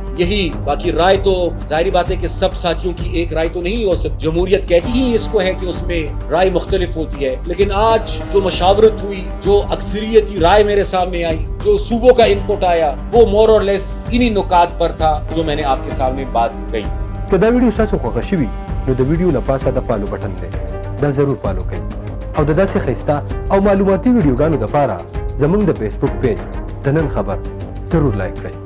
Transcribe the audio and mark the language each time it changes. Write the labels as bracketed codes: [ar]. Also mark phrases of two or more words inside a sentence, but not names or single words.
[ur] یہی باقی رائے تو ظاہری بات ہے کہ سب ساتھیوں کی ایک رائے تو نہیں ہو سکتی، جمہوریت کہتی ہی اس کو ہے کہ اس میں رائے مختلف ہوتی ہے، لیکن آج جو مشاورت ہوئی، جو اکثریتی رائے میرے سامنے آئی، جو صوبوں کا انپٹ آیا، وہ [en] more or less [ur] انہی نکات پر تھا جو میں نے آپ کے سامنے بات کہی۔ [ps] که دا ویډیو ستاسو خوښه شوي نو د ویډیو نه پاسه د [en] follow button [ps] دی، دا ضرور فالو کړئ، او د داسې ښایسته او معلوماتي ویډیوګانو دپاره زموږ د فیسبوک پیج د نن خبر ضرور لایک کړئ.